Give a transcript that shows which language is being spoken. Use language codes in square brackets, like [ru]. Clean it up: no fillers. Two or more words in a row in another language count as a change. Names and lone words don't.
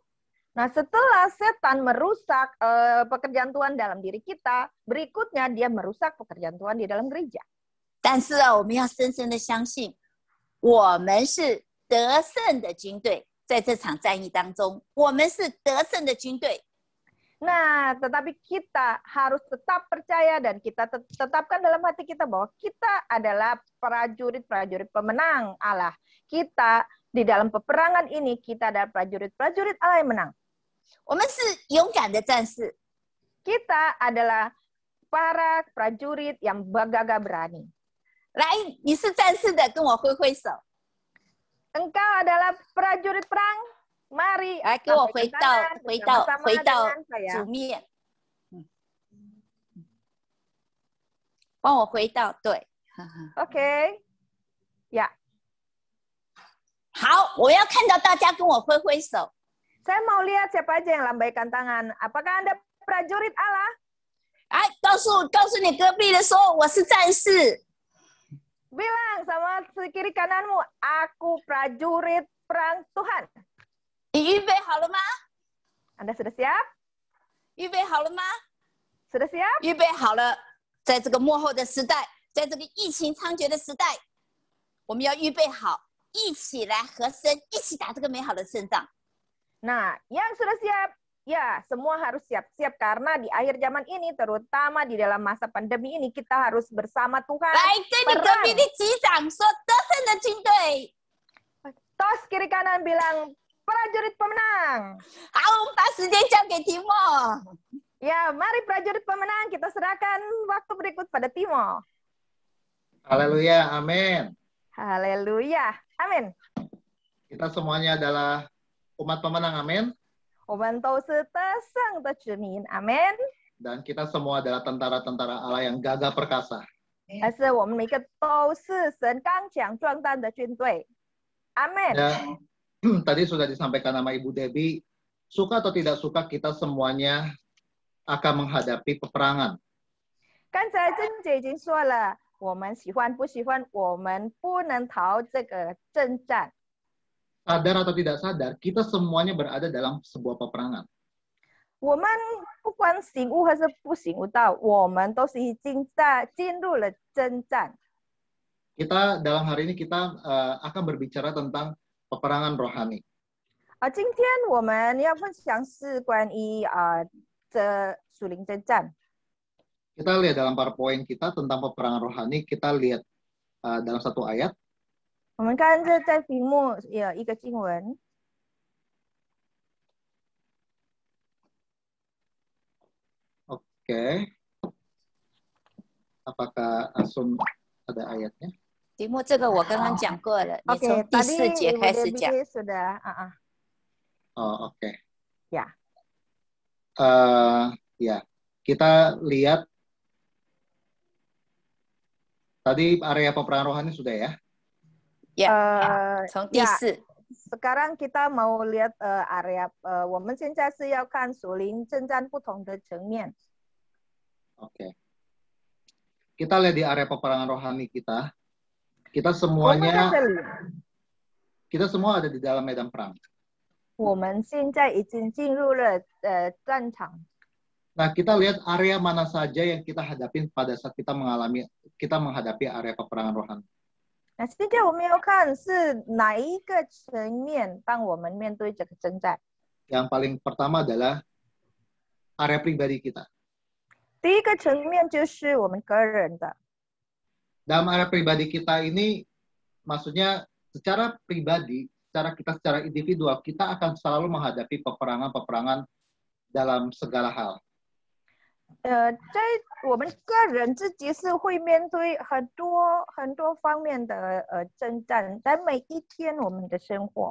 [id] Nah, setelah setan merusak pekerjaan Tuhan dalam diri kita, berikutnya dia merusak pekerjaan Tuhan di dalam gereja. [zh] 但是啊，我们要深深的相信，我们是得胜的军队，在这场战役当中，我们是得胜的军队。 [id] Nah, tetapi kita harus tetap percaya dan kita tetapkan dalam hati kita bahwa kita adalah prajurit-prajurit pemenang Allah. Kita di dalam peperangan ini, kita adalah prajurit-prajurit Allah yang menang. [zh] 我们是勇敢的战士， [id] Kita adalah para prajurit yang gagah berani. [zh] 来，你是战士的，跟我挥挥手。 [id] engkau adalah prajurit perang. Mari, [zh] 来，给我 [id] lambaikan [zh] 回到 [id] tangan [zh] 回到 [id] bersama-sama [zh] 回到 [id] dengan saya. [zh] 主面，帮我回到对。 [id] Oke. Ya, [zh] 好，我要看到大家跟我挥挥手。 [id] saya mau lihat siapa aja yang lambaikan tangan. Apakah Anda prajurit Allah? [zh] 哎，告诉你隔壁的说，我是战士。 [id] Bilang sama kiri kananmu, aku prajurit perang Tuhan. [zh] 你预备好了吗？ [id] Anda sudah siap? [zh] 预备好了吗？ [id] Sudah siap? [zh] 预备好了，在这个末后的时代，在这个疫情猖獗的时代，我们要预备好，一起来合身，一起打这个美好的胜仗。 [id] Nah, yang sudah siap, ya semua harus siap-siap karena di akhir zaman ini, terutama di dalam masa pandemi ini, kita harus bersama Tuhan. [zh] 来，跟你隔壁的击掌说，得胜的军队。 [id] Tos kiri kanan bilang, prajurit pemenang. [zh] 好，我们把时间交给提莫。 [id] Ya, mari prajurit pemenang, kita serahkan waktu berikut pada Timo. Haleluya, amin. Haleluya, amin. Kita semuanya adalah umat pemenang, amin. [zh] 我们都是得胜的子民，阿门。 [id] Dan kita semua adalah tentara-tentara Allah yang gagah perkasa. [zh] 但是我们每个都是神刚强壮胆的军队，阿门。 [id] Dan tadi sudah disampaikan nama Ibu Debbie, suka atau tidak suka kita semuanya akan menghadapi peperangan. [zh] 刚才珍姐已经说了，我们喜欢不喜欢，我们不能逃这个征战。 [id] Sadar atau tidak sadar, kita semuanya berada dalam sebuah peperangan. [zh] 我们不管醒悟还是不醒悟到，我们都是已经进入了征战。 [id] Kita dalam hari ini kita akan berbicara tentang peperangan rohani. [zh] 今天我们要分享是关于这属灵征战。 [id] Kita lihat dalam PowerPoint kita tentang peperangan rohani, kita lihat dalam satu ayat. [zh] 我们看这在屏幕有一个经文， [id] Oke. Apakah Asun ada ayatnya? [zh] 题目这个我刚刚讲过了，你 [id] Oke, [zh] 从第 [id] tadi [zh] 4节 [id] Ibu [zh] 开始讲。 [id] Debbie sudah. Oh, oke. Ya. Ya, kita lihat tadi area peperangan rohani sudah ya. [zh] 从第 [id] ya, 4， sekarang kita mau lihat area. [zh] 我们现在是要看属灵征战不同的层面。 [id] Oke. Kita lihat di area peperangan rohani kita. Kita [zh] 我们在 [id] semuanya, [zh] 这里， [id] kita semua ada di dalam medan perang. [zh] 我们现在已经进入了战场。 [id] Nah, kita lihat area mana saja yang kita hadapin pada saat kita menghadapi area peperangan rohani. [zh] 那现在我们要看是哪一个层面，当我们面对这个征战。 [id] Yang paling pertama adalah area pribadi kita. [zh] 第一个层面就是我们个人的。 [id] Dalam area pribadi kita ini, maksudnya secara pribadi, secara individual, kita akan selalu menghadapi peperangan-peperangan dalam segala hal. [zh] 在我们个人自己是会面对很多方面的征战，在每一天我们的生活。